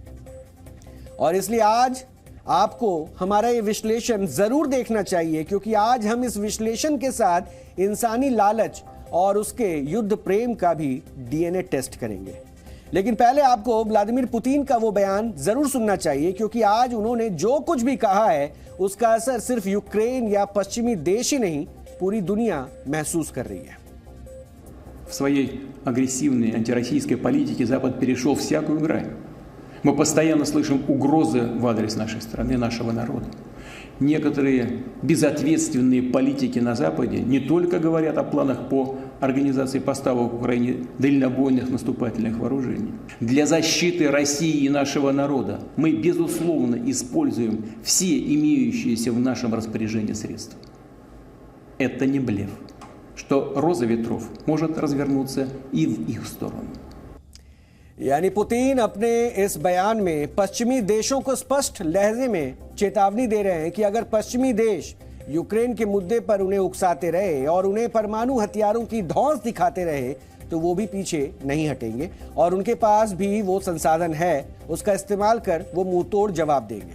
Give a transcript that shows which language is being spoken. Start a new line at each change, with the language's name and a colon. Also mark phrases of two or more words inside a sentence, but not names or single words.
Hindi: और इसलिए आज आपको हमारा ये विश्लेषण जरूर देखना चाहिए, क्योंकि आज हम इस विश्लेषण के साथ इंसानी लालच और उसके युद्ध प्रेम का भी
English: DNA test
Hindi: करेंगे। लेकिन पहले आपको व्लादिमीर पुतिन का वो बयान जरूर सुनना चाहिए, क्योंकि आज उन्होंने जो कुछ भी कहा है उसका असर सिर्फ यूक्रेन या पश्चिमी देश ही नहीं, पूरी दुनिया महसूस कर रही है।
Russian: В своей агрессивной антироссийской политике Запад перешел всякую грань. Мы постоянно слышим угрозы в адрес нашей страны, нашего народа. Некоторые безответственные политики на Западе не только говорят о планах по организации поставок Украине дальнобойных наступательных вооружений. Для защиты России и нашего народа мы, безусловно, используем все имеющиеся в нашем распоряжении средства. Это не блеф, что роза ветров может развернуться и в их сторону.
Hindi: यानी पुतिन अपने इस बयान में पश्चिमी देशों को स्पष्ट लहजे में चेतावनी दे रहे हैं कि अगर पश्चिमी देश यूक्रेन के मुद्दे पर उन्हें उकसाते रहे और उन्हें परमाणु हथियारों की धौंस दिखाते रहे तो वो भी पीछे नहीं हटेंगे और उनके पास भी वो संसाधन है, उसका इस्तेमाल कर वो मुंह तोड़ जवाब देंगे।